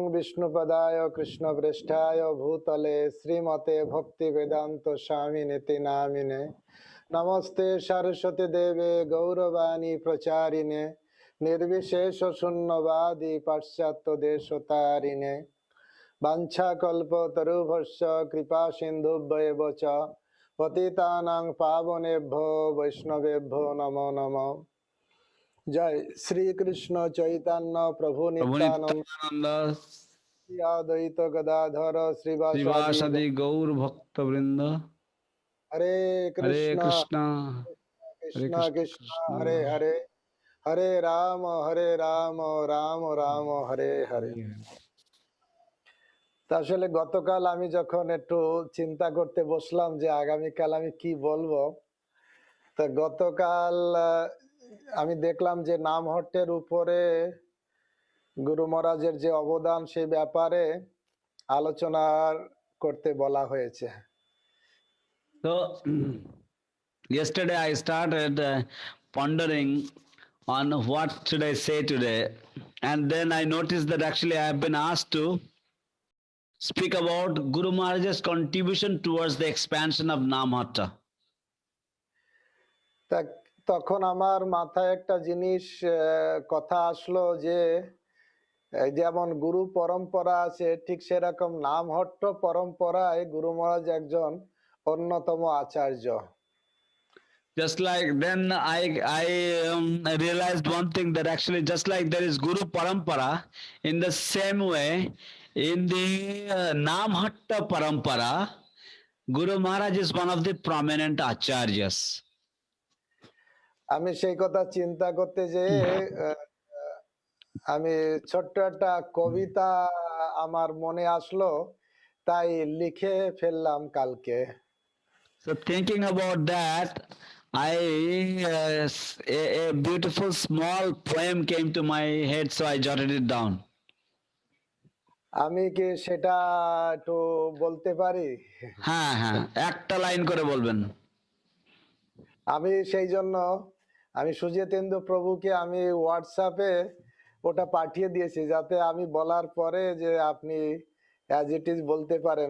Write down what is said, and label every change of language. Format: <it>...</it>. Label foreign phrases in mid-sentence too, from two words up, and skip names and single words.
<sa>বিষ্ণুপদায় কৃষ্ণপৃষ্ঠায় ভূতলে শ্রীমতে ভক্তি বেদান্ত স্বামিনেতি নামিনে নমস্তে সরস্বতী দেবে গৌরবাণী প্রচারিণে নির্বিশেষ শূন্যবাদী পাশ্চাত্য দেশতারিণে বাঞ্ছাকল্পতরুভ্যশ্চ কৃপা সিন্ধুভ্যেব চ পতিতানাং পাবনেভ্যো বৈষ্ণবেভ্যো নমো নমঃ। জয় শ্রীকৃষ্ণ চৈতন্য প্রভু Prabhu নিত্যানন্দ Nityananda, শ্রী অদ্বৈত গদাধর শ্রীবাসাদি Srivasadi Gaur Bhakta Vrinda, হরে Hare কৃষ্ণ Krishna, কৃষ্ণ Hare কৃষ্ণ Krishna. হরে হরে হরে রাম রাম রাম হরে হরে।</sa> <bn>তা আসলে গতকাল আমি যখন একটু চিন্তা করতে বসলাম যে আগামীকাল আমি কি বলবো, তা গতকাল আমি দেখলাম যে নামহট্টের উপরে গুরু মহারাজের যে অবদান সেই ব্যাপারে আলোচনা করতে বলা হয়েছে।</bn> <en>So, yesterday I started pondering on what should I say today, and then I noticed that actually I have been asked to speak about Guru Maharaj's contribution towards the expansion of Namhatta.</en> <bn>তা তখন আমার মাথায় একটা জিনিস কথা আসলো যে এই যেমন গুরু পরম্পরা আছে ঠিক সেরকম নামহট্ট পরম্পরায় গুরু মহারাজ একজন অন্যতম আচার্য।</bn> <en>Just like then I realized one thing, that actually just like there is Guru Parampara, in the same way in the Namhatta Parampara, Guru Maharaj is one of the prominent acharyas.</en> <bn>আমি সেই কথা চিন্তা করতে যে আমি ছোট্ট একটা কবিতা আমার মনে আসলো, তাই লিখে ফেললাম কালকে।</bn> <en>So thinking about that, a beautiful small poem came to my head, so I jotted it down.</en> <bn>আমি কি সেটা একটু বলতে পারি? হ্যাঁ হ্যাঁ, একটা লাইন করে বলবেন। আমি সেই জন্য আমি সুজিতেন্দ্র প্রভুকে আমি হোয়াটসঅ্যাপে ওটা পাঠিয়ে দিয়েছি, যাতে আমি বলার পরে যে আপনি</bn> <en>as it is</en> <bn>বলতে পারেন।</bn>